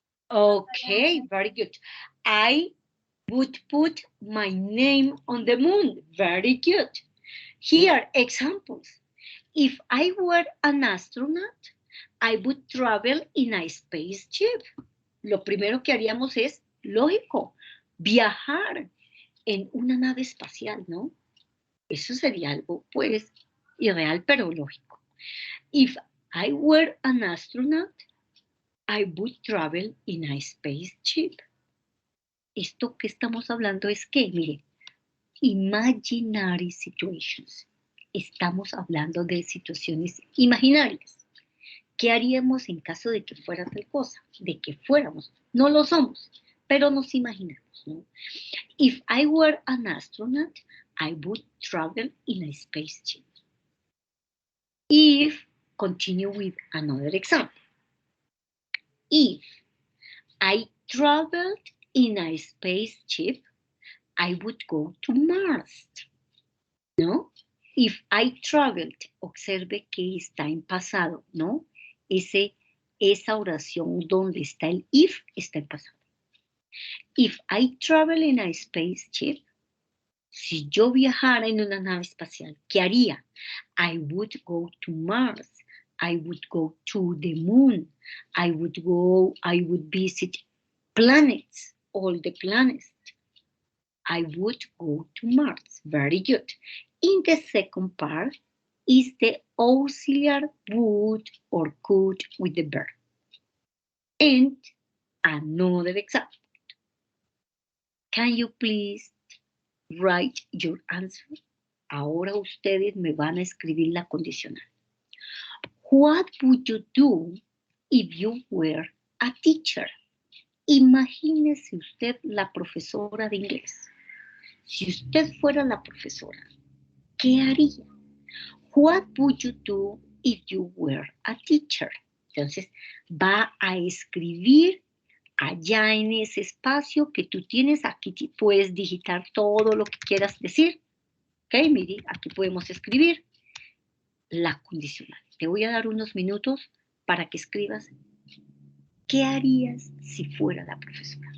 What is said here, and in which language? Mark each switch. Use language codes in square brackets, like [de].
[en] Okay, very good. I would put my name on the moon. Very good. Here, examples. If I were an astronaut, I would travel in a spaceship. [es] Lo primero que haríamos es, lógico, viajar en una nave espacial, ¿no? Eso sería algo, pues, irreal, pero lógico. [en] If I were an astronaut, I would travel in a spaceship. [es] Esto que estamos hablando es que, mire, [en] imaginary situations. [es] Estamos hablando de situaciones imaginarias. ¿Qué haríamos en caso de que fuera tal cosa? De que fuéramos. No lo somos, pero nos imaginamos, ¿no? [en] If I were an astronaut, I would travel in a spaceship. If, continue with another example. If I traveled in a spaceship, I would go to Mars. [es] ¿No? [en] If I traveled, [es] observe que está en pasado, ¿no? Esa oración donde está el if está en pasado. [en] If I travel in a spaceship, [es] si yo viajara en una nave espacial, ¿qué haría? [en] I would go to Mars. I would go to the moon. I would visit planets, all the planets. I would go to Mars. Very good. In the second part is the auxiliary would or could with the verb. And another example. Can you please write your answer? [es] Ahora ustedes me van a escribir la condicional. [en] What would you do if you were a teacher? [es] Imagínese usted la profesora de inglés. Si usted fuera la profesora, ¿qué haría? [en] What would you do if you were a teacher? [es] Entonces, va a escribir allá en ese espacio que tú tienes. Aquí puedes digitar todo lo que quieras decir. Ok, mire, aquí podemos escribir la condicional. Te voy a dar unos minutos para que escribas qué harías si fuera la profesora.